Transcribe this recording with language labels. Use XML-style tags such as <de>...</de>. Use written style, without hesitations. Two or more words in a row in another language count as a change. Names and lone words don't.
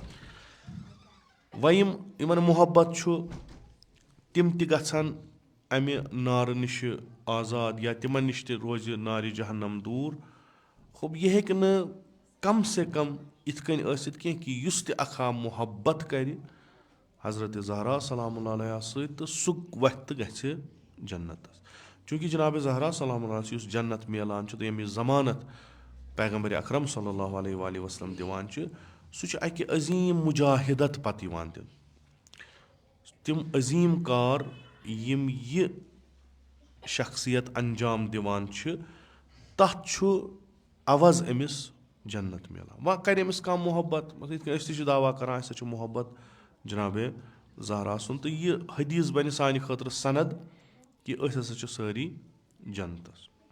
<ks>وۄنۍ یِمن محبت چھُ تِم تہِ گژھن امہِ نارٕ نِشہِ آزاد یا تِمن نِش تہِ روزِ نارِ جہنم دوٗر. ہوٚب یہِ ہیٚکہِ نہٕ کم سے کم یِتھ کٔنۍ ٲسِتھ کینٛہہ کہِ یُس تہِ اکھا محبت کرِ حضرت زہرا</ks> <ar>سلام اللہ علیہ</ar> <ks>سۭتۍ تہٕ سُہ وۄتھِ تہٕ گژھِ جنتس. چوٗنٛکہِ جنابِ زہرا</ks> <ar>سلام اللہ</ar> <ks>یُس جنت میلان چھُ تہٕ ییٚمِچ ضمانت پیغمبرِ اکرم</ks> <ar>صلی اللہ علیہ وسلم</ar> <ks>دِوان چھِ سُہ چھُ اکہِ عظیٖم مُجاہدت پتہٕ یِوان دِنہٕ. تِم عظیٖم کار یِم یہِ شخصیت انجام دِوان چھِ تتھ چھُ عوض أمِس جنت میلان. وۄنۍ کرِ أمِس کانٛہہ محبت مطلب یِتھ کٔنۍ أسۍ تہِ چھِ دعوا کران اَسہِ ہسا چھُ محبت جنابِ زہرا سُنٛد تہٕ یہِ حدیٖث بنہِ سانہِ خٲطرٕ سند کہِ أسۍ ہسا چھِ سٲری جنتس.</ks>